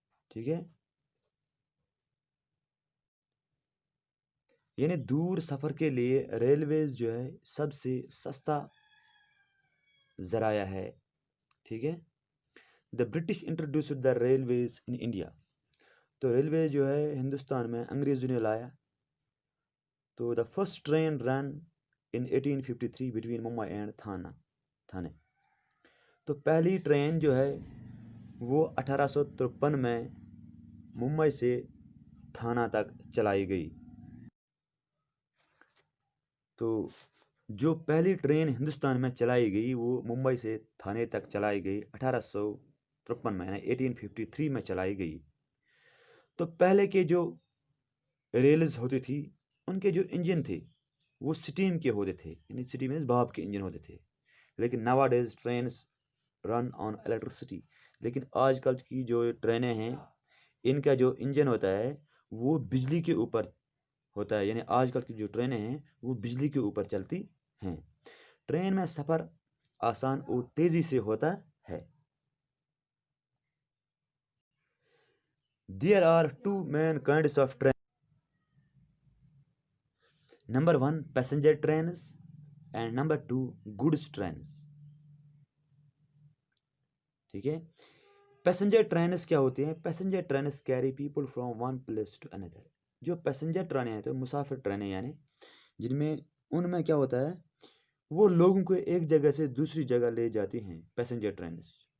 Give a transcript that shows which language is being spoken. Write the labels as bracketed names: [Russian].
[Urdu] ٹھیک ہے، یعنی دور سفر کے لیے ریلویز جو ہے سب سے سستا ذرائع ہے. ٹھیک ہے، [English] The British introduced the railways in India. [Urdu] تو ریلوے جو ہے ہندوستان میں انگریزوں نے لایا. تو [English] The first train run in 1853 between Mumbai and Thane. [Urdu] تو پہلی ٹرین جو ہے وہ 1853 میں ممبئی سے تھانہ تک چلائی گئی. تو جو پہلی ٹرین ہندوستان میں چلائی گئی وہ ممبئی سے تھانے تک چلائی گئی 1853 میں، یعنی 1853 میں چلائی گئی. تو پہلے کے جو ریلز ہوتی تھی ان کے جو انجن تھے وہ سٹیم کے ہوتے تھے، یعنی سٹیم مینس بھاپ کے انجن ہوتے تھے. [English] لیکن nowadays trains run on electricity. [Urdu] لیکن آج کل کی جو ٹرینیں ہیں ان کا جو انجن ہوتا ہے وہ بجلی کے اوپر ہوتا ہے، یعنی آج کل کی جو ٹرینیں ہیں وہ بجلی کے اوپر چلتی ہیں. ٹرین میں سفر آسان اور تیزی سے ہوتا ہے. [English] There are two main kinds of train. Number 1 passenger trains and number 2 goods trains. [Urdu] ٹھیک ہے، پیسنجر ٹرینس کیا ہوتی ہیں؟ [English] Passenger trains carry people from one place to another. [Urdu] جو پیسنجر ٹرینیں ہیں تو مسافر ٹرینیں، یعنی جن میں ان میں کیا ہوتا ہے وہ لوگوں کو ایک جگہ سے دوسری جگہ لے جاتی ہیں، پیسنجر ٹرینس.